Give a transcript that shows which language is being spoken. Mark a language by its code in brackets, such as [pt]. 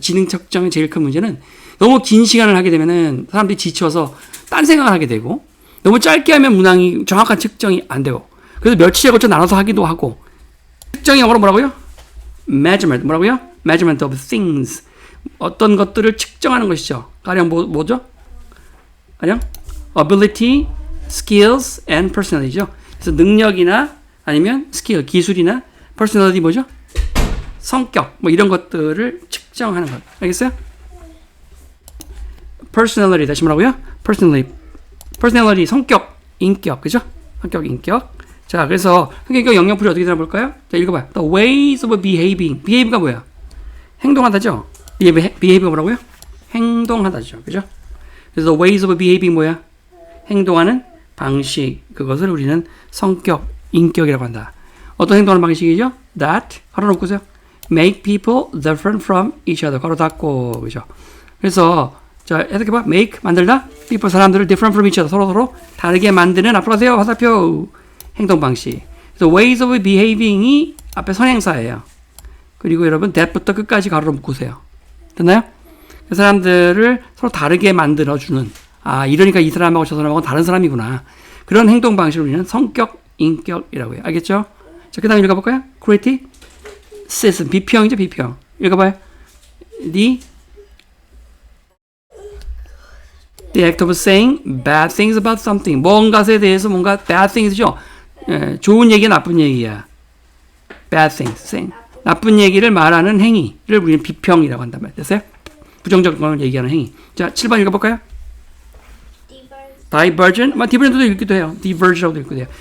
[ko] 지능 측정의 제일 큰 문제는 너무 긴 시간을 하게 되면은 사람들이 지쳐서 딴 생각을 하게 되고 너무 짧게 하면 문항이 정확한 측정이 안 되고 그래서 며칠에 걸쳐 나눠서 하기도 하고 측정이 영어로 뭐라고요? [en] measurement. 뭐라고요? measurement of things. [ko] 어떤 것들을 측정하는 것이죠. 가령 뭐죠? [en] 가령 ability, skills, and personality죠. [ko] 그래서 능력이나 아니면 스킬, 기술이나 personality 뭐죠? 성격, 뭐 이런 것들을 측정하는 것. 알겠어요? personality 다시 뭐라고요? personality 성격, 인격, 그죠? 성격, 인격. 자, 그래서 성격 영역풀이 어떻게 되나 볼까요? 자, 읽어봐요. [en] The ways of behaving. [ko] behave가 뭐야? 행동하다죠? behave가 뭐라고요? 행동하다죠. 그죠? 그래서 the ways of behaving 뭐야? 행동하는 방식. 그것을 우리는 성격, 인격이라고 한다. 어떤 행동하는 방식이죠? That, 가로 놓고세요. [en] make people different from each other. [ko] 가로 닫고, 그죠? 그래서, 자, 해석해봐. make, 만들다. [en] people, 사람들을 different from each other. [ko] 서로 다르게 만드는, 앞으로 가세요. 화살표. 행동 방식. 그래서 ways of behaving이 앞에 선행사예요. 그리고 여러분, that부터 끝까지 가로로 묶으세요. 됐나요? 그 사람들을 서로 다르게 만들어주는, 아, 이러니까 이 사람하고 저 사람하고 다른 사람이구나. 그런 행동 방식을 우리는 성격, 인격이라고 해요. 알겠죠? 자, 그 다음에 읽어볼까요? criticism. 비평이죠, 비평. 읽어봐요. [en] The act of saying bad things about something. [ko] 뭔가에 대해서 뭔가 bad things죠. 예, 좋은 얘기야, 나쁜 얘기야. [en] bad things, saying. [ko] 나쁜 얘기를 말하는 행위를 우리는 비평이라고 한단 말이에요. 됐어요? 부정적인 걸 얘기하는 행위. 자, 7번 읽어볼까요? divergent, divergent도 읽기도 해요. diverge라고도 읽기도 해요.